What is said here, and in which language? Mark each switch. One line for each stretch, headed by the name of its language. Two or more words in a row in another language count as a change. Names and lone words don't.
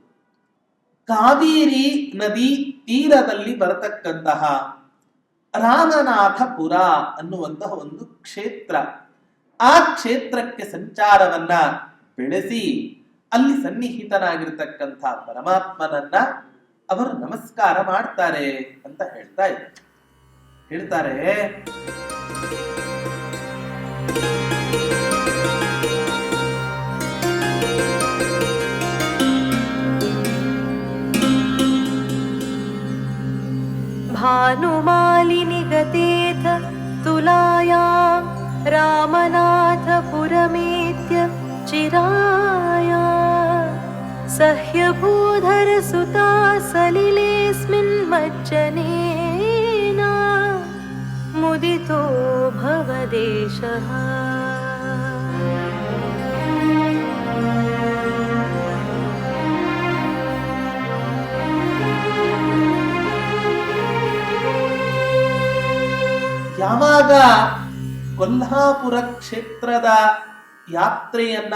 Kannada: ಕಾವೇರಿ ನದಿ ತೀರದಲ್ಲಿ ಬರತಕ್ಕಂತಹ ರಾಮನಾಥಪುರ ಅನ್ನುವಂತಹ ಒಂದು ಕ್ಷೇತ್ರ, ಆ ಕ್ಷೇತ್ರಕ್ಕೆ ಸಂಚಾರವನ್ನ ಬೆಳೆಸಿ ಅಲ್ಲಿ ಸನ್ನಿಹಿತನಾಗಿರ್ತಕ್ಕಂಥ ಪರಮಾತ್ಮನನ್ನ ಅವರು ನಮಸ್ಕಾರ ಮಾಡ್ತಾರೆ ಅಂತ ಹೇಳ್ತಾರೆ.
Sanskrit: भानुमालिनि गतेथ तुलायां रामनाथपुरमेत्य चिराया सह्यभूधरसुता सलिलेऽस्मिन् मज्जनेन मुदितो भवदेशः
Kannada: ಯಾವಾಗ ಕೊಲ್ಹಾಪುರ ಕ್ಷೇತ್ರದ ಯಾತ್ರೆಯನ್ನ